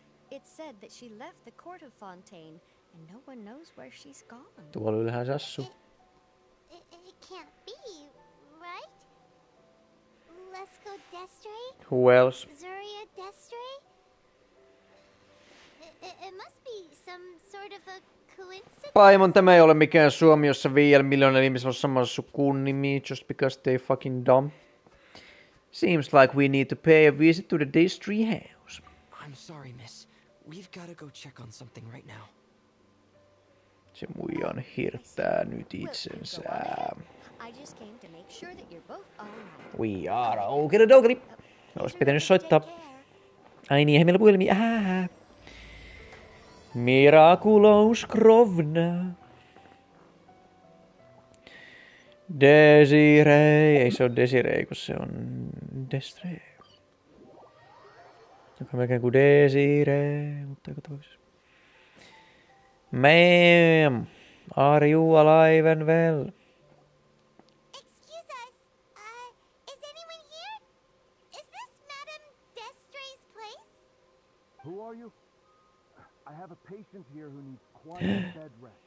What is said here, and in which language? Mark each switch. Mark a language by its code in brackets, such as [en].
[en] It's said that she left the court of Fontaine, and no one knows where she's gone. [fi] Tuolla ylhäällä assu. [en] It can't be, right? Let's go Destray? Who else? Zuria Destray? It must be some sort of a coincidence. [fi] Paimon, tämä ei ole mikään Suomi, jossa 5 miljoonaa ihmisellä on sama sukunimi [en] just because they fucking dumb. Seems like we need to pay a visit to the Destry house. I'm sorry, miss. We've gotta go check on something right now. [fi] Se muijan hirttää nyt itsensä. [en] I just came to make sure that you're both all right. We are okidoki. [fi] Ois pitänyt soittaa. Ai niin, meillä puhelimia. [en] Miraculous Krovna. [fi] Desiree. Ei se ole Desiree, kun se on Destray. Joka on melkein kuin Desiree, mutta joka tapauksessa. [en] Ma'am, are you alive and well? Excuse us. Is anyone here? Is this Madame Destray's place? Who are you? I have a patient here who needs quiet bed rest.